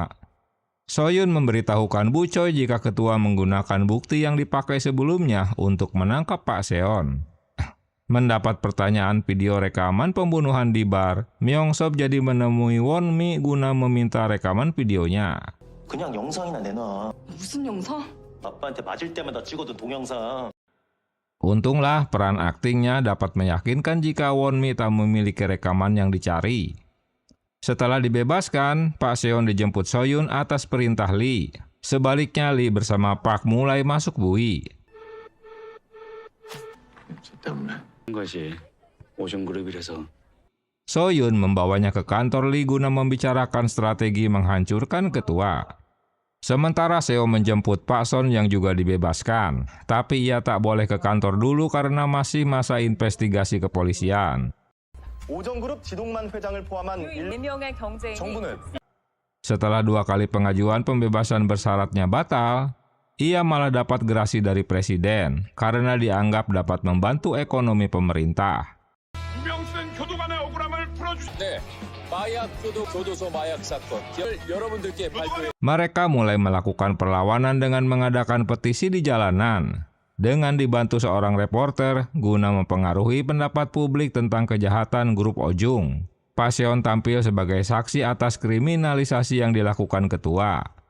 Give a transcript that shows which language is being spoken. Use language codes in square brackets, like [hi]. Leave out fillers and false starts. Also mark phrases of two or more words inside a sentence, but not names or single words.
[id] Soyun memberitahukan Bu Choi jika ketua menggunakan bukti yang dipakai sebelumnya untuk menangkap Pak Seon. Mendapat pertanyaan video rekaman pembunuhan di bar, Myeongso jadi menemui Won-mi guna meminta rekaman videonya. [ko] 그냥 영상이나 내놔. 무슨 영상? 아빠한테 맞을 때마다 찍어둔 동영상. [id] Untunglah peran aktingnya dapat meyakinkan jika Won-mi tak memiliki rekaman yang dicari. Setelah dibebaskan, Pak Seon dijemput Soyun atas perintah Lee. Sebaliknya, Lee bersama Park mulai masuk bui. [ko] 것이 오정그룹이라서 [id] Soyun membawanya ke kantor Lee guna membicarakan strategi menghancurkan ketua. Sementara Seo menjemput Pak Son yang juga dibebaskan, tapi ia tak boleh ke kantor dulu karena masih masa investigasi kepolisian. [ko] 오정그룹 지동만 회장을 포함한 4명의 경쟁이 정부는 [id] Setelah 2 kali pengajuan pembebasan bersyaratnya batal, ia malah dapat gerasi dari presiden karena dianggap dapat membantu ekonomi pemerintah. [ko] 유명센 교도관의 억울함을 풀어주시. 네. [id] Mereka mulai melakukan perlawanan dengan mengadakan petisi di jalanan, dengan dibantu seorang reporter guna mempengaruhi pendapat publik tentang kejahatan grup Ojung. Pak Seon tampil sebagai saksi atas kriminalisasi yang dilakukan ketua.